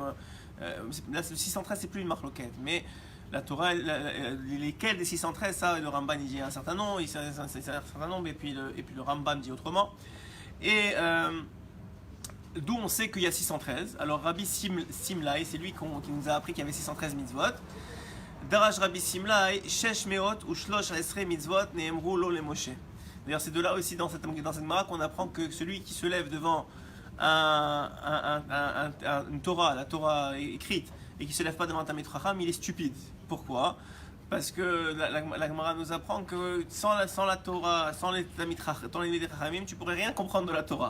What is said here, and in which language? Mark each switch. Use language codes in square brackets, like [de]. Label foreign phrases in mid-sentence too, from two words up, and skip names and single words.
[fr] Là, 613, c'est plus une marloquette, mais la Torah, lesquels des 613, ça, le Ramban il dit un certain nombre, et puis le Rambam dit autrement. Et d'où on sait qu'il y a 613. Alors Rabbi Simlai, c'est lui qui nous a appris qu'il y avait 613 mitzvot. [he] דרש רבי שמלאי שש מאות ושלש עשרה מצוות נאמרו לו למשה. [fr] D'ailleurs, c'est de là aussi dans cette Gemara qu'on apprend que celui qui se lève devant une Torah, la Torah écrite, et qui ne se lève pas devant un [he] תלמיד חכם, [fr] il est stupide. Pourquoi? Parce que la Gemara nous apprend que sans la Torah, sans les [he] תלמידי חכמים, [fr] tu ne pourrais rien comprendre de la Torah.